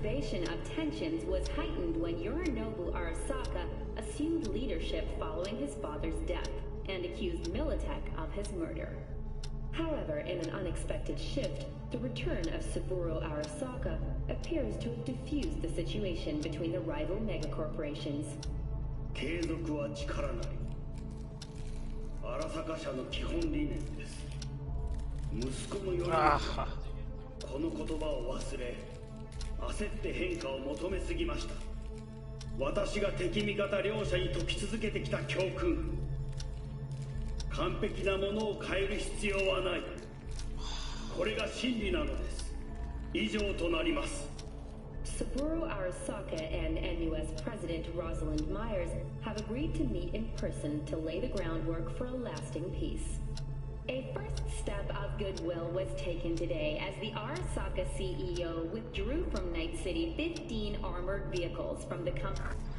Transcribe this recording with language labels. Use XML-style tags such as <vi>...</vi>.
<en>Of tensions was heightened when Yorinobu Arasaka assumed leadership following his father's death and accused Militech of his murder. However, in an unexpected shift, the return of Saburo Arasaka appears to have diffused the situation between the rival megacorporations.</en> <ja>継続は力なり。荒坂社の基本理念です。息子のよりこの言葉を忘れ、焦って変化を求めすぎました。私が敵味方両者に説き続けてきた教訓。完璧なものを変える必要はない。これが真理なのです。以上となります。</ja> <en>Saburo Arasaka and NUS President Rosalind Myers have agreed to meet in person to lay the groundwork for a lasting peace. A first step of goodwill was taken today as the Arasaka CEO withdrew from Night City 15 armored vehicles from the company.</en>